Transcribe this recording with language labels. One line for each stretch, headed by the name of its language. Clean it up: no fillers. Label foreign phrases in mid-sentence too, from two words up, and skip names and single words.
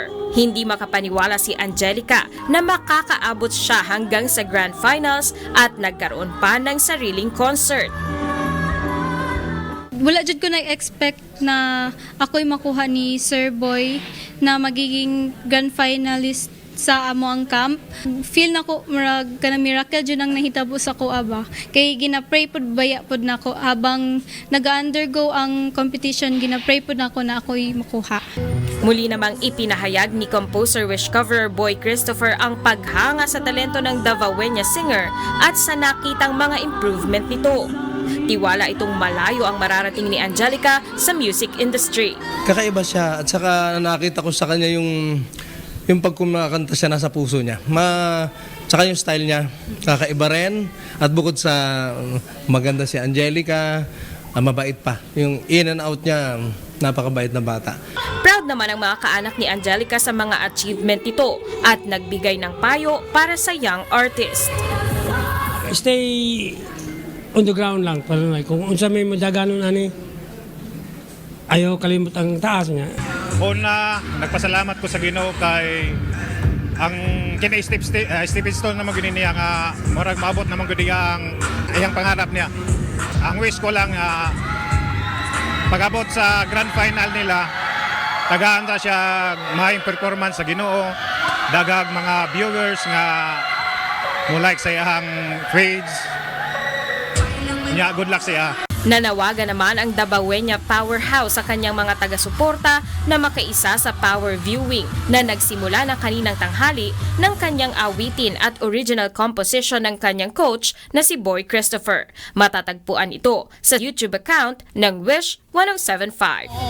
Filipino: Hindi makapaniwala si Angelica na makakaabot siya hanggang sa
English: Grand Finals
Filipino: at nagkaroon pa ng sariling concert.
Cebuano: Wala jud ko na-expect na ako'y makuha ni Sir Boy na magiging
English: grand finalist
Cebuano: sa amo ang camp. Feel nako murag kana miracle jud ang nahitabo sa ko aba. Kay gina-pray pud baya pud nako habang naga-undergo ang competition, gina-pray pud nako na ako'y makuha.
Filipino: Muli namang ipinahayag ni composer Wish Coverer Boy Christopher ang paghanga sa talento ng Davaoeña singer at sa nakitang mga improvement nito. Tiwala itong malayo ang mararating ni Angelica sa music industry. Kakaiba siya at saka nakita ko sa kanya yung pag kumakanta siya nasa puso niya. Tsaka yung style niya, kakaiba rin. At bukod sa maganda si Angelica, mabait pa. Yung
English: in and out
Filipino: niya, napakabait na bata. Proud naman ang mga kaanak ni Angelica sa mga achievement nito at nagbigay ng payo para sa
English: young artist. Stay on the ground lang.
Cebuano: Kung unsa may madaganon ani, ayaw kalimot ang taas niya. Una, nagpasalamat ko sa Ginoo kay ang kina Steven Stone na magini niya nga murag maabot naman gud ang iyang pangarap niya. Ang wish ko lang pag-abot sa
English: grand final
Cebuano: nila, tagaan ra siya maayong performance sa Ginoo, dagag mga viewers nga mo like sa iyang page. Nya
English: good luck
Cebuano: sa iya.
Filipino: Nanawagan naman ang Davaoeña Powerhouse sa kanyang mga taga-suporta na makaisa sa
English: power viewing
Filipino: na nagsimula na kaninang tanghali ng kanyang awitin at
English: original composition
Filipino: ng kanyang coach na si Boy Christopher. Matatagpuan ito sa YouTube account ng Wish 1075.